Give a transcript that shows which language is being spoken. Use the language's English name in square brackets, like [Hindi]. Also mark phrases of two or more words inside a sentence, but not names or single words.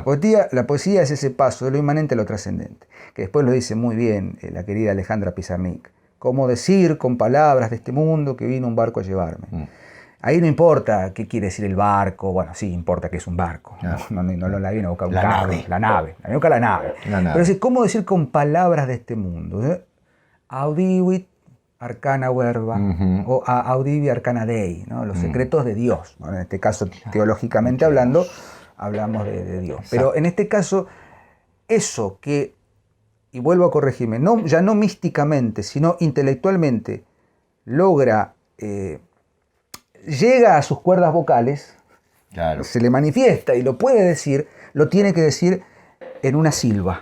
[Spanish] La poesía es ese paso de lo inmanente a lo trascendente, que después lo dice muy bien la querida Alejandra Pizarnik. Cómo decir con palabras de este mundo que vino un barco a llevarme. Ahí no importa qué quiere decir el barco, bueno, sí importa que es un barco, no la viene a buscar un carro, la nave, la viene a buscar la nave. Pero es cómo decir con palabras de este mundo. [Latin] Audivit arcana verba, o audivi arcana dei, [Spanish] ¿no? Los secretos de Dios. Bueno, en este caso, teológicamente hablando, hablamos de Dios. Pero en este caso, eso que, y vuelvo a corregirme, ya no místicamente, sino intelectualmente, llega a sus cuerdas vocales, se le manifiesta y lo puede decir, lo tiene que decir en una silva.